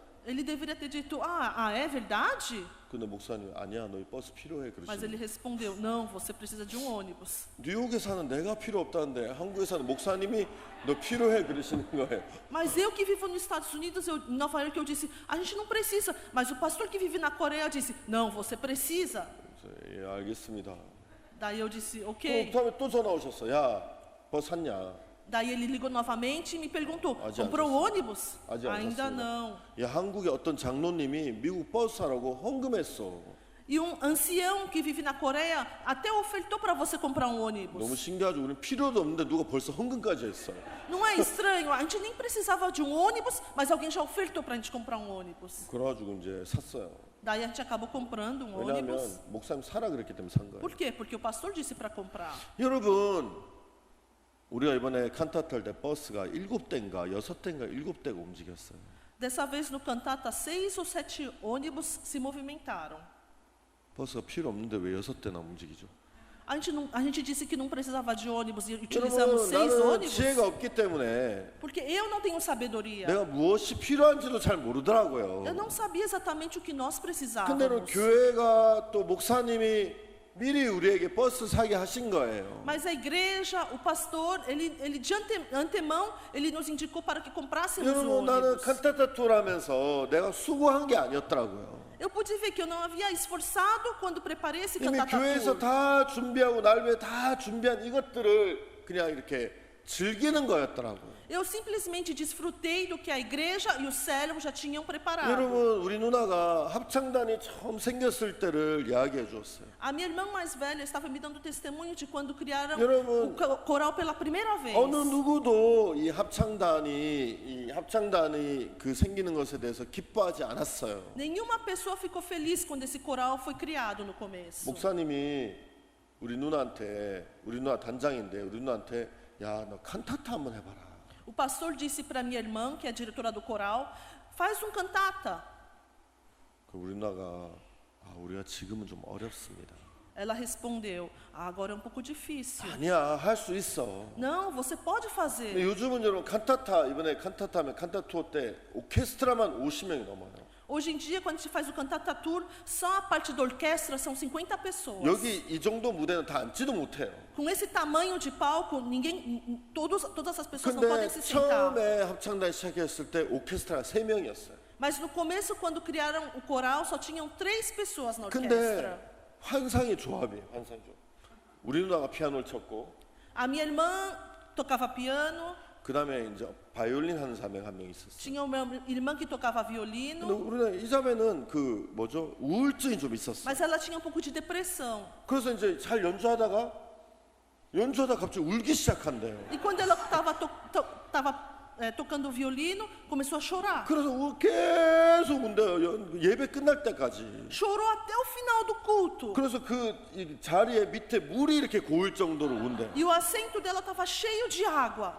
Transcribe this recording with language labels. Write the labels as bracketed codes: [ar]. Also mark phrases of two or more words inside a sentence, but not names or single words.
[pt] Ele deveria ter dito: é verdade? [ko] 근데 목사님 아니야 너 버스 필요해 [pt] Mas ele [ko] 그러시는. [pt] respondeu: não, você precisa de um ônibus. [ko] 뉴욕에 사는 내가 필요 없다는데 한국에 사는 목사님이 너 필요해 그러시는 거예요. [pt] Mas eu que vivo nos Estados Unidos, em Nova York, eu disse: a gente não precisa. Mas o pastor que vive na Coreia disse: não, você precisa. [ko] 그래서 예 알겠습니다. [pt] Daí eu disse: ok. [ko] 다음에 또 전화 오셨어. 야 버스 샀냐? [pt] Daí ele ligou novamente e me perguntou: Até comprou antes. ônibus? [ko] 아직 안 [pt] Ainda [ko] 샀습니다. [pt] não. [ko] 야 한국의 어떤 장로님이 미국 버스 사라고 헌금했어. [pt] E um ancião que vive na Coreia até ofertou para você comprar um [ko] 너무 [pt] ônibus. [ko] 신기하죠. 우리는 필요도 없는데 누가 벌써 헌금까지 했어. [pt] Não é estranho? A gente nem precisava de um ônibus, mas alguém já ofertou para a gente comprar um ônibus. [ko] 그래가지고 이제 샀어요. [pt] Daí a gente acabou comprando um [ko] 왜냐하면 [pt] ônibus. [ko] 목사님 사라 그랬기 때문에 산 거예요. [pt] Por quê? Porque o pastor disse para comprar. [ko] 여러분 우리가 이번에 칸타타 할 때 버스가 7대인가 6대인가 7대가 움직였어요. [pt] Dessa vez no Cantata, 6 ou 7 ônibus se movimentaram. [ko] 버스가 필요 없는데 왜 6대나 움직이죠? [pt] A gente disse que não precisava de ônibus e utilizamos [ko] 여러분 [pt] 6 [ko] 나는 [pt] ônibus. [ko] 지혜가 없기 때문에 [pt] Porque eu não tenho sabedoria. [ko] 내가 무엇이 필요한지도 잘 모르더라고요. [pt] Eu não sabia exatamente o que nós [ko] 근데는 [pt] precisávamos. [ko] 교회가 또 목사님이 미리 우리에게 버스 사게 하신 거예요. [pt] Mas a igreja, o pastor, ele de antemão, ele nos indicou para que comprássemos o [ko] 여러분 나는 [pt] ônibus. [ko] 칸타타 투어를 하면서 내가 수고한 게 아니었더라고요. [pt] Eu pude ver que eu não havia esforçado quando preparei esse [ko] 이미 [pt] cantata [ko] 교회에서 [pt] tour. [ko] 다 준비하고 날 위해 다 준비한 이것들을 그냥 이렇게 즐기는 거였더라고요. [pt] Eu simplesmente desfrutei do que a igreja e o cérebro já tinham preparado. [ko] 여러분 우리 누나가 합창단이 처음 생겼을 때를 이야기해 주었어요. [pt] A minha irmã mais velha estava me dando testemunho de quando criaram [ko] 여러분, [pt] o coral pela primeira vez. [ko] 어느 누구도 이 합창단이 그 생기는 것에 대해서 기뻐하지 않았어요. [pt] Nenhuma pessoa ficou feliz quando esse coral foi criado no começo. [ko] 목사님이 우리 누나 단장인데 우리 누나한테 야 너 칸타타 한번 해봐라. [pt] O pastor disse para minha irmã, que é a diretora do coral, faz cantata. [ko] 그 우리 누나가 우리가 지금은 좀 어렵습니다. [pt] Ela respondeu, agora é um pouco difícil. [ko] 아니야 할 수 있어. [pt] Não, você pode [ko] 근데 [pt] fazer. [ko] 요즘은 여러분 이번에 칸타타 하면 칸타타 투어 때 오케스트라만 50명이 넘어요. [pt] Hoje em dia, quando a gente faz o cantata tour, só a parte da orquestra são 50 pessoas. [ko] 여기 이 정도 무대는 다 앉지도 못해요. [pt] Com esse tamanho de palco, todas as pessoas não podem [ko] 근데 [pt] se sentar. [ko] 처음에 합창단 시작했을 때 오케스트라가 3명이었어요. [pt] Mas no começo, quando criaram o coral, só tinham 3 pessoas na [ko] 근데 [pt] orquestra. [ko] 환상의 조합이에요. 환상의 조합. 우리 누나가 피아노를 쳤고 [pt] A minha irmã tocava piano, [ko] 그 다음에 이제 바이올린 하는 사람이 한 명 있었어요. [pt] tinha uma irmã que tocava [ko] 근데 [pt] violino, [ko] 우리 누나 이자매는 우울증이 좀 있었어요. [pt] mas ela tinha um pouco de depressão. [ko] 그래서 이제 잘 연주하다가 갑자기 울기 시작한대요. [pt] E quando ela estava tocando violino, começou a chorar. [ko] 그래서 계속 운대요. 예배 끝날 때까지. [pt] Chorou até o final do culto. [ko] 그래서 이 자리에 밑에 물이 이렇게 고일 정도로 운대. [pt] E o assento dela estava cheio de água.